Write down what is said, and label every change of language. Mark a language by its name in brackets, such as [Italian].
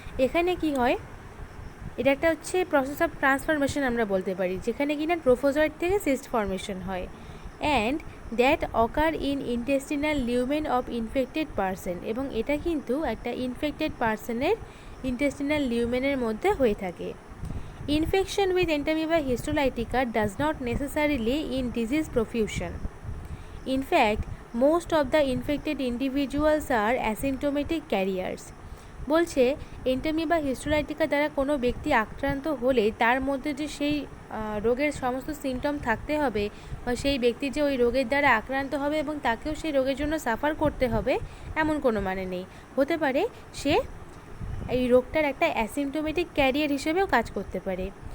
[Bangla] এখানে কি হয়, এটা একটা হচ্ছে প্রসেস অফ ট্রান্সফরমেশন আমরা বলতে পারি, যেখানে কিনা ট্রোফোজয়েড থেকে সিস্ট ফর্মেশন হয়, [English] And that occur in intestinal lumen of infected person. [Bangla] এবং এটা কিন্তু একটা ইনফেক্টেড পারসনের ইন্টেস্টিনাল লিউমেনের মধ্যে হয়ে থাকে। [English] Infection with Entamoeba histolytica does not necessarily in disease profusion. In fact, most of the infected individuals are asymptomatic carriers. [Bangla] বলছে Entamoeba histolytica দ্বারা কোনো ব্যক্তি আক্রান্ত হলে তার মধ্যে যে সেই রোগের সমস্ত সিমটম থাকতে হবে বা সেই ব্যক্তি যে ওই রোগের দ্বারা আক্রান্ত হবে এবং তাকেও সেই রোগের জন্য সাফার করতে হবে এমন কোনো মানে নেই। হতে পারে সে এই রোগটার একটা অ্যাসিমটোমেটিক ক্যারিয়ার হিসেবেও কাজ করতে পারে।